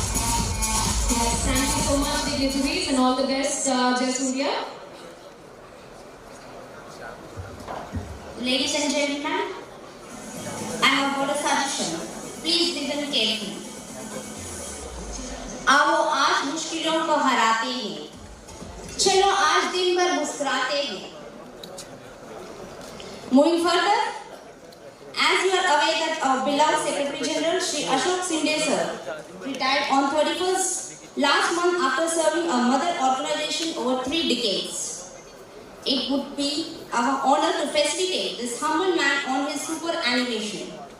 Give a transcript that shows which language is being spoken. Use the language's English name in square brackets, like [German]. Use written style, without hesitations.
[English] Yes, thank you so much, dignitaries, and all the best, Jayasuriya. Ladies and gentlemen, I have got a suggestion. Please listen carefully. [Hindi] आओ आज मुश्किलों को हराते हैं, चलो आज दिन भर मुस्कुराते हैं. [English] Moving further, as you are aware that our beloved Secretary General Shri Ashok Sinde sir retired on 31st last month after serving a mother organization over 3 decades. It would be our honor to facilitate this humble man on his superannuation.